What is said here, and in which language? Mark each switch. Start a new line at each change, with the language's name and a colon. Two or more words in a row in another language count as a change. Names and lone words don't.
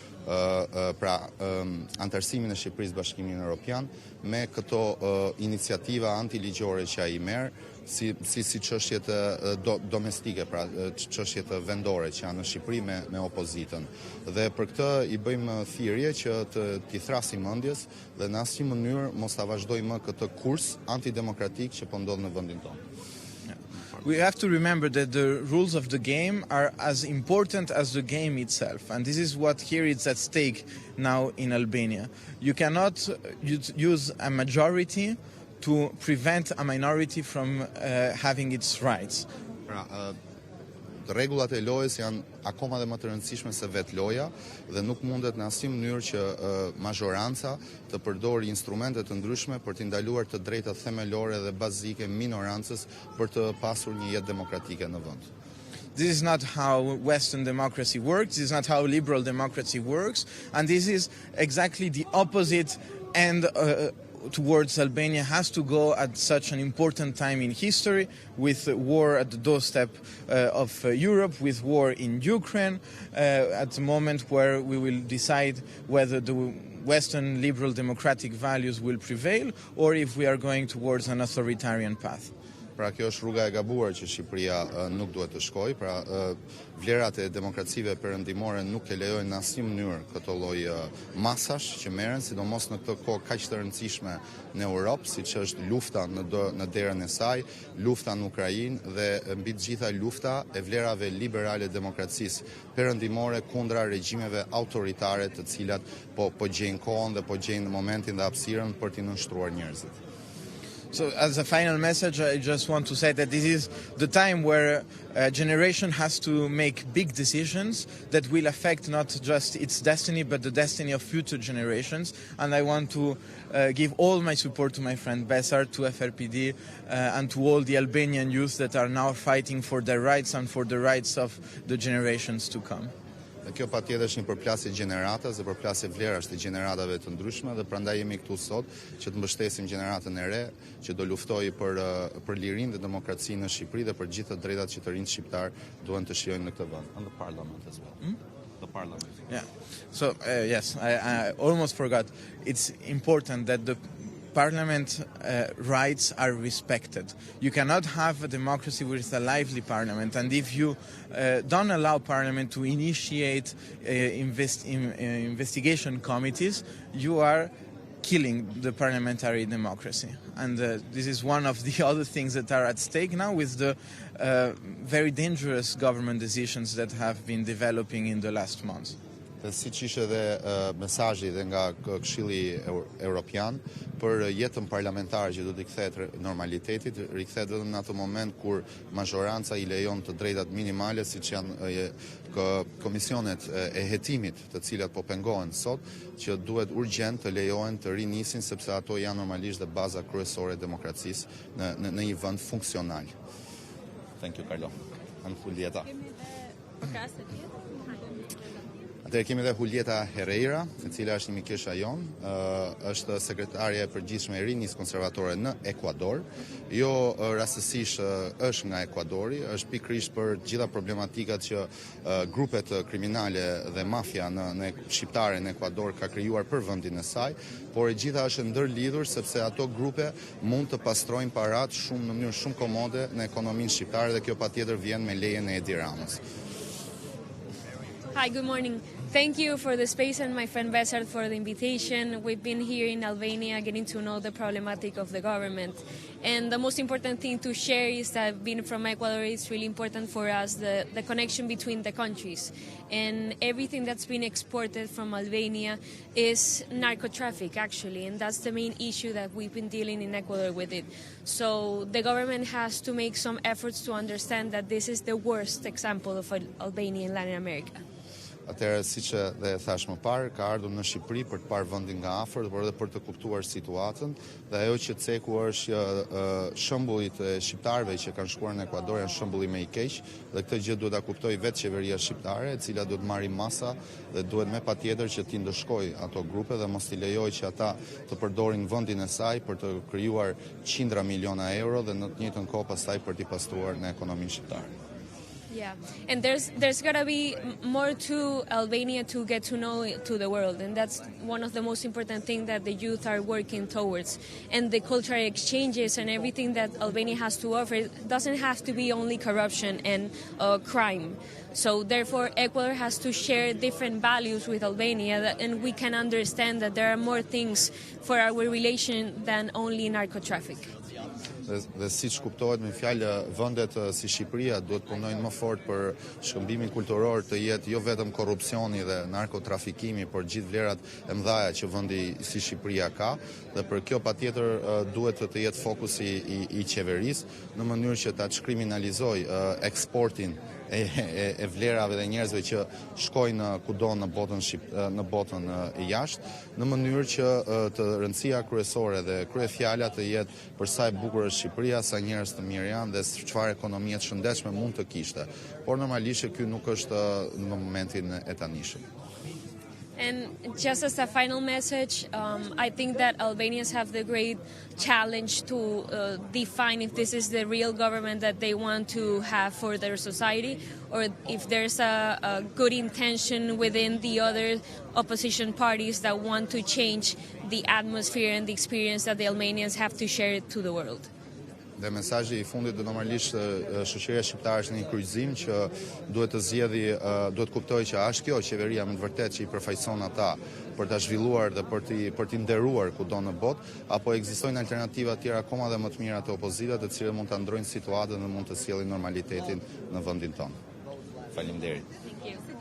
Albanian: antarësimin e Shqipërisë Bashkimin Evropian me këto iniciativa antiligjore që ai merr si çështjet domestike, pra çështjet vendore që janë në Shqipëri me opozitën. Dhe për këtë i bëjmë thirrje që t'i thrasim mendjes dhe në asnjë mënyrë mos ta vazhdojmë më këtë kurs antidemokratik që po ndodh në vendin tonë.
English: We have to remember that the rules of the game are as important as the game itself, and this is what here is at stake now in Albania. You cannot use a majority to prevent a minority from having its rights.
Albanian: Rregullat e lojës janë akoma dhe më të rëndësishme se vetë loja dhe nuk mundet në asnjë mënyrë që mazhoranca të përdorë instrumente të ndryshme për të ndaluar të drejtat themelore dhe bazike minorancës për të pasur një jetë demokratike në vend.
English: This is not how Western democracy works, this is not how liberal democracy works, and this is exactly the opposite end towards Albania has to go at such an important time in history, with war at the doorstep of Europe, with war in Ukraine, at the moment where we will decide whether the Western liberal democratic values will prevail or if we are going towards an authoritarian path.
Albanian: Pra kjo është rruga e gabuar që Shqipëria nuk duhet të shkojë, pra vlerat e demokracive perëndimore nuk e lejojnë në asnjë mënyrë këto lloj masash që merren, sidomos në këtë kohë kaq të rëndësishme në Europë, siç është lufta në derën e saj, lufta në Ukrainë dhe mbi të gjitha lufta e vlerave liberale demokracisë perëndimore kundra regjimeve autoritare të cilat po gjejnë kohën dhe po gjejnë momentin dhe hapësirën për t'i nënshtruar njerëzit.
English: So as a final message, I just want to say that this is the time where a generation has to make big decisions that will affect not just its destiny, but the destiny of future generations. And I want to give all my support to my friend Besar, to FRPD, and to all the Albanian youth that are now fighting for their rights and for the rights of the generations to come.
Albanian: Dhe kjo patjetër është një përplasje gjeneratash dhe përplasje vlerash të gjeneratave të ndryshme dhe prandaj jemi këtu sot që të mbështesim gjeneratën e re që do luftojë për lirinë dhe demokracinë në Shqipëri dhe për gjithë të drejtat që të rinjt shqiptar duhen të shijojnë në këtë vend.
English: And the parliament as well. The parliament. Yeah. So yes, I almost forgot. It's important that the Parliament rights are respected. You cannot have a democracy with a lively parliament, and if you don't allow parliament to initiate investigation committees, you are killing the parliamentary democracy. And this is one of the other things that are at stake now with the very dangerous government decisions that have been developing in the last months.
Albanian: Siç ishte dhe mesazhi dhe nga Këshilli Evropian për jetën parlamentare që do t'i kthehet normalitetit, rikthehet vetëm në atë moment kur mazhoranca i lejon të drejtat minimale, siç janë komisionet e hetimit, të cilat po pengohen sot, që duhet urgjent të lejohen të rinisin sepse ato janë normalisht dhe baza kryesore e demokracisë në një vend funksional.
English: Thank you, Carlo.
Albanian: Dhe kemi dhe Julieta Herrera, e cila është një mikesha jonë, është sekretarja e përgjithshme e Rinisë Konservatore në Ekuador. Jo rastësisht është nga Ekuadori, është pikërisht për gjitha problematikat që grupet kriminale dhe mafia në shqiptare në Ekuador ka krijuar për vendin e saj, por e gjitha është ndërlidhur sepse ato grupe mund të pastrojnë parat shumë në mënyrë shumë komode në ekonominë shqiptare dhe kjo patjetër vjen me lejen e Edi Ramës.
English: Hi, good morning. Thank you for the space and my friend Besart for the invitation. We've been here in Albania getting to know the problematic of the government. And the most important thing to share is that being from Ecuador, it's really important for us, the connection between the countries. And everything that's been exported from Albania is narco traffic, actually. And that's the main issue that we've been dealing in Ecuador with it. So the government has to make some efforts to understand that this is the worst example of Albania in Latin America.
Albanian: Atëherë, siç dhe thash më parë, ka ardhur në Shqipëri për të parë vendin nga afër, por edhe për të kuptuar situatën, dhe ajo që ceku është shembullit e shqiptarëve që kanë shkuar në Ekuador janë shembulli më i keq, dhe këtë gjë duhet ta kuptojë vetë qeveria shqiptare, e cila duhet marrë masa dhe duhet me patjetër që t'i ndëshkojë ato grupe dhe mos t'i lejojë që ata të përdorin vendin e saj për të krijuar qindra miliona euro dhe në të njëjtën kohë pastaj për t'i pastruar në ekonominë shqiptare.
English: Yeah, and there's got to be more to Albania to get to know to the world, and that's one of the most important things that the youth are working towards. And the cultural exchanges and everything that Albania has to offer doesn't have to be only corruption and crime. So therefore, Ecuador has to share different values with Albania, and we can understand that there are more things for our relation than only narco traffic.
Albanian: Dhe siç kuptohet me fjalë, vendet si Shqipëria duhet punojnë më fort për shkëmbimin kulturor të jetë jo vetëm korrupsioni dhe narkotrafikimi, por gjithë vlerat e mëdha që vendi si Shqipëria ka, dhe për kjo patjetër duhet të jetë fokusi i qeverisë në mënyrë që ta kriminalizojë eksportin e vlerave dhe njerëzve që shkojnë kudo në botën jashtë, në mënyrë që të rëndësia kryesore dhe kryefjala të jetë për sa e bukur është Shqipëria, sa njerëz të mirë janë dhe çfarë ekonomie të shëndetshme mund të kishte. Por normalisht ky nuk është në momentin e tanishëm.
English: And just as a final message, I think that Albanians have the great challenge to define if this is the real government that they want to have for their society, or if there's a good intention within the other opposition parties that want to change the atmosphere and the experience that the Albanians have to share to the world.
Albanian: Dhe mesazhi i fundit do normalisht shoqëria shqiptare është në një kryqëzim që duhet të kuptojë që është kjo qeveria me të vërtetë që i përfaqëson ata për ta zhvilluar dhe për t'i nderuar kudo në botë, apo ekzistojnë alternativa tjera akoma dhe më të mira të opozitës, të cilët mund ta ndrojnë situatën dhe mund të sjellin normalitetin në vendin tonë.